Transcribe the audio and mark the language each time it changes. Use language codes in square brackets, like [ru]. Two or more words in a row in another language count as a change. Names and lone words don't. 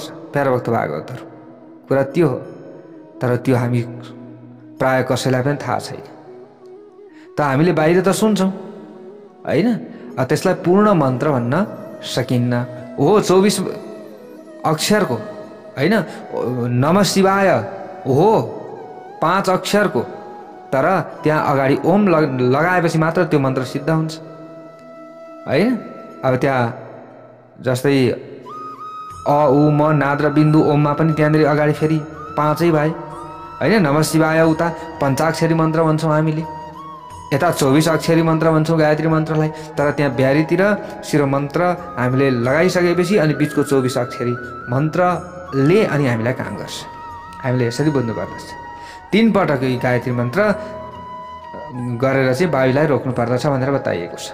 [ne] प्यारा भक्त भागवतहरू कुरा त्यो हो, तर त्यो हामी प्राय कसैलाई पनि थाहा छैन। त हामीले बाहिर त सुन्छौँ होइन, त्यसलाई पूर्ण मन्त्र भन्न सकिन्न। हो 24 अक्षरको होइन, नमः शिवाय हो 5 अक्षरको, तर त्यहाँ अगाडि ओम लगाएपछि मात्र त्यो मन्त्र सिद्ध हुन्छ होइन। अब त्यहाँ जस्तै अ उ म नाद र बिन्दु ओममा पनि त्यहाँनिर अगाडि फेरि 5 भए होइन। नमः शिवाय उता पञ्चाक्षरी मन्त्र भन्छौँ हामीले, यता 24 अक्षरी मन्त्र भन्छौँ गायत्री मन्त्रलाई, तर त्यहाँ ब्यारीतिर शिरो मन्त्र हामीले लगाइसकेपछि अनि बिचको 24 अक्षरी मन्त्रले अनि हामीलाई काम गर्छ। हामीले यसरी बुझ्नुपर्दछ। 3 पटक गायत्री मन्त्र गरेर चाहिँ वायुलाई रोक्नु पर्दछ भनेर बताइएको छ।